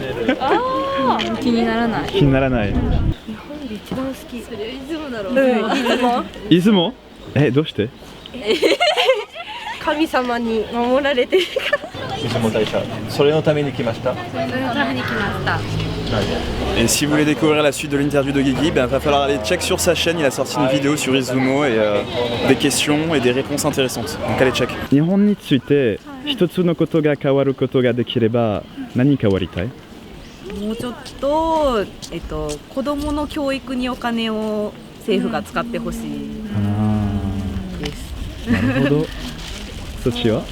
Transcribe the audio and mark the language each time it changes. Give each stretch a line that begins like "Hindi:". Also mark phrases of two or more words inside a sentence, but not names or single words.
Japanese: 気にならない。気にならない。一番好き。それいつもだろう。出雲？どうして？神様に守られてるから。出雲大社、それのために来ました。それのために来ました。
French: Et si vous voulez découvrir la suite de l'interview de Guigui, il va falloir aller check sur sa chaîne, il a sorti une vidéo sur Izumo et des questions et des réponses intéressantes. Donc allez check.
Japanese: 日本について一つのことが変わることができれば何変わりたい？もうちょっと、子どもの教育にお金を政府が使ってほしいです。なるほど。そっちは？